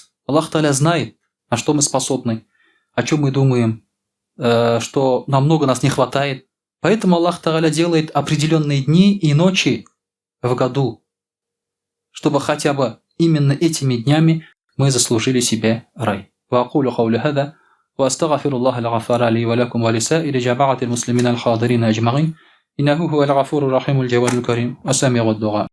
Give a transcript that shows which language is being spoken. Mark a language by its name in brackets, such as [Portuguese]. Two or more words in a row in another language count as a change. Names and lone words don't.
[Russian] Аллах Тааля знает, на что мы способны, о чем мы думаем, что намного нас не хватает. Поэтому Аллах Тааля делает определенные дни и ночи в году, чтобы хотя бы именно этими днями мы заслужили себе рай. [Arabic] وأقول قولي هذا وأستغفر الله الغفار لي ولكم ولسائر جماعة المسلمين الحاضرين أجمعين إنه هو الغفور الرحيم الجواد الكريم السميع الدعاء.